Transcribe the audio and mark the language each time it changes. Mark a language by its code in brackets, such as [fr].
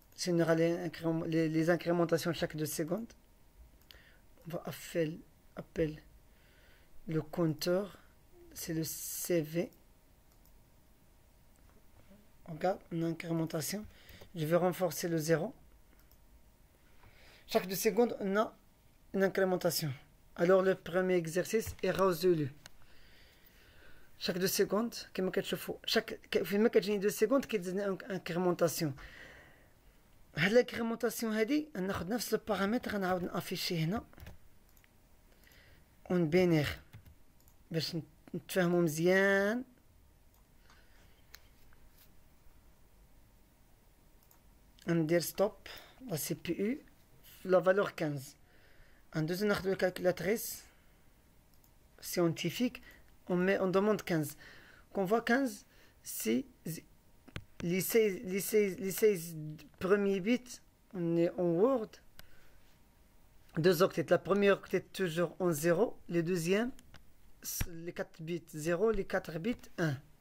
[fr] Si on aura les incrémentations chaque 2 secondes, on va appeler le compteur, c'est le CV. On regarde une incrémentation. Je vais renforcer le 0. Chaque 2 secondes, on a une incrémentation. Alors le premier exercice est résolu. Chaque 2 secondes, [ar] كما كتشوفوا فيما كتجيني 2 secondes كتزيدني انكريمونطاسيون. هاد الانكريمونطاسيون هادي ناخذ نفس البارامتر غنعاود نافيشي هنا ونبينيه باش نتفاهموا مزيان. ندير ستوب لا سي بي يو لا فالور 15. ندوزو ناخذ الكالكولاتريس scientifique. [fr] On demande 15. Qu'on voit 15, c'est les 16 premiers bits, on est en Word. 2 octets. La première octet toujours en 0. Le deuxième, les 4 bits 0, les 4 bits 1.